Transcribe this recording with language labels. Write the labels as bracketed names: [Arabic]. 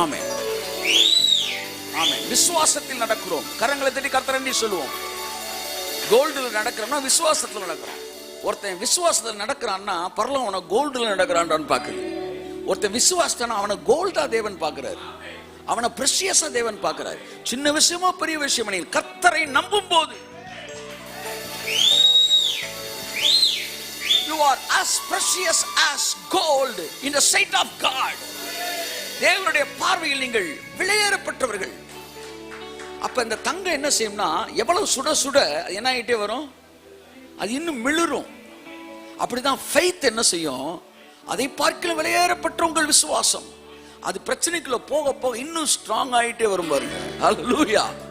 [Tamil] ஆமென், ஆமென். விசுவாசத்தில் நடக்கிறோம். கரங்களை தட்டி கர்த்தரண்டி சொல்லுவோம். கோல்டில் நடக்கிறோம்னா விசுவாசத்தில் நடக்கிறோம். ஒருத்தன் விசுவாசத்தில் நடக்கிறான்னா பரலோகம் அவனை கோல்டில் நடக்கிறான்னு பார்க்குது. ஒருத்தன் விசுவாசத்தான அவனை கோல்டா தேவன் பார்க்குறாரு. அவனை பிரஷியஸா தேவன் பார்க்கிறார். சின்ன விஷயமோ பெரிய விஷயம், நீ கர்த்தரை நம்பும் போது [English] you are as precious as gold in the sight of God. [Tamil] தேவனுடைய பார்வையில் நீங்கள் விலையேறப்பட்டவர்கள். அப்ப இந்த தங்கம் என்ன செய்யும்னா, எவ்வளவு சுட சுட என்ன ஆகிட்டே வரும், அது இன்னும் மிளிரும். அப்படிதான் ஃபெய்த் என்ன செய்யும், அதை பார்க்கல விலையேறப்பட்ட உங்கள் விசுவாசம் அது பிரச்சனைக்குள்ள போக போக இன்னும் ஸ்ட்ராங் ஆகிட்டே வரும் பாருங்க. ஹல்லேலூயா.